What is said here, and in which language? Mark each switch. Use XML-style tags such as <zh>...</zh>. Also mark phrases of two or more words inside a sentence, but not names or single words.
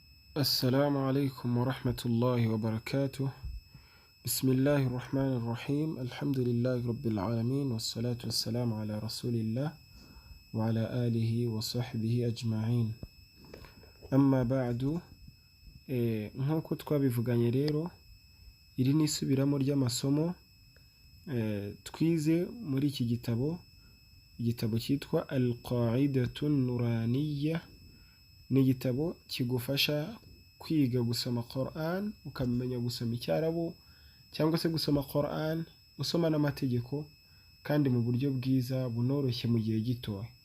<ar>السلام عليكم ورحمة الله وبركاته. بسم الله الرحمن الرحيم. الحمد لله رب العالمين، والصلاة والسلام على رسول الله وعلى آله وصحبه أجمعين. أما بعد،</ar> <rw>nk'uko twabivuganye rero, iri ni isubiramo ry'amasomo twize muri iki igitabo cyitwa Al-Qa'idatun Nuraniyya. Ni igitabo kigufasha kwiga gusoma Quran, ukamenya gusoma Icyarabu cyangwa se gusoma Quran usoma n'amategeko kandi mu buryo bwiza bunoroshye mu gihe gito.</rw>